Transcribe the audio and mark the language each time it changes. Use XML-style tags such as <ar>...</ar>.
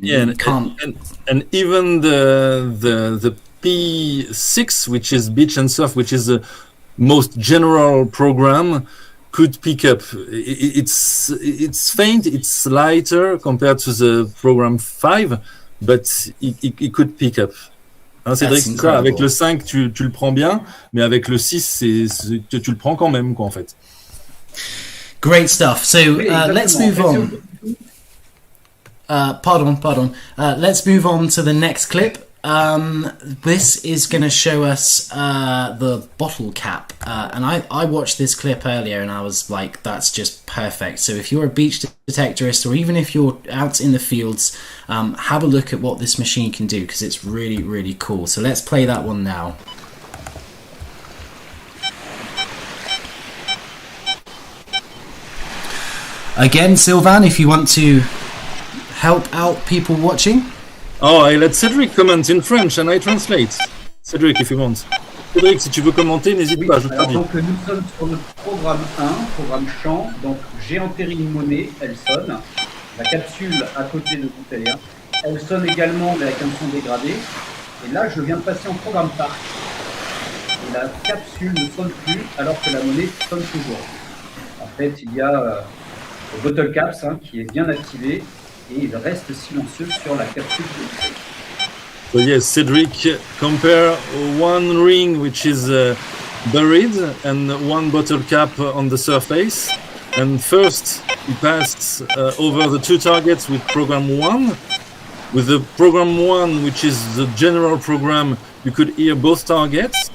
<en>Yeah, and even the P6, which is beach and surf, which is the most general program, could pick up. It's faint, it's lighter compared to the program 5, but it could pick up.</en> <fr>Hein, Cédric, c'est ça, avec le 5 tu le prends bien, mais avec le 6 tu le prends quand même, quoi, en fait.</fr> <en>Great stuff. So let's move on. Pardon. Let's move on to the next clip. This is going to show us the bottle cap, and I watched this clip earlier and I was like, that's just perfect. So if you're a beach detectorist, or even if you're out in the fields, have a look at what this machine can do, because it's really, really cool. So let's play that one now. Again, Sylvain, if you want to help out people watching. Oh, I let Cédric comment in French and I translate. Cédric, if you want.</en> <fr>Cédric, si tu veux commenter, n'hésite pas, je te dis. Donc nous sommes sur le programme 1, programme chant. Donc j'ai enterré une monnaie, elle sonne. La capsule à côté de bouteille. Elle sonne également, mais avec un son dégradé. Et là, je viens de passer en programme parc. Et la capsule ne sonne plus, alors que la monnaie sonne toujours. En fait, il y a le bottle caps qui est bien activé. Et il reste silencieux sur la capsule de bouteille.</fr> <en>So yes, Cédric, compare one ring which is buried and one bottle cap on the surface. And first, he passed over the 2 targets with program 1. With the program 1, which is the general program, you could hear both targets.</en>